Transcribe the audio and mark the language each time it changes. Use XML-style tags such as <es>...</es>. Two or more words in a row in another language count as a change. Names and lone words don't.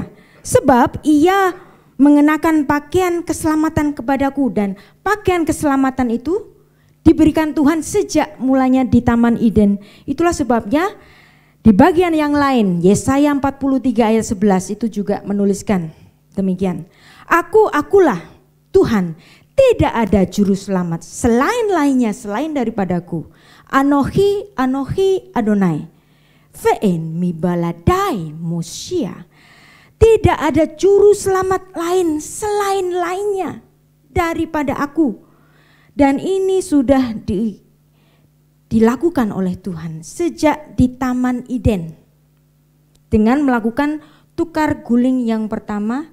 <id>Sebab ia mengenakan pakaian keselamatan kepadaku, dan pakaian keselamatan itu diberikan Tuhan sejak mulanya di Taman Eden. Itulah sebabnya di bagian yang lain Yesaya 43 ayat 11 itu juga menuliskan demikian. Akulah Tuhan, tidak ada juru selamat selain daripadaku.</id> <he>אנכי אדני, ואין מבלעדי מושיע.</he> <id>Tidak ada juru selamat lain lainnya daripada aku. Dan ini sudah dilakukan oleh Tuhan sejak di Taman Eden dengan melakukan tukar guling yang pertama.</id>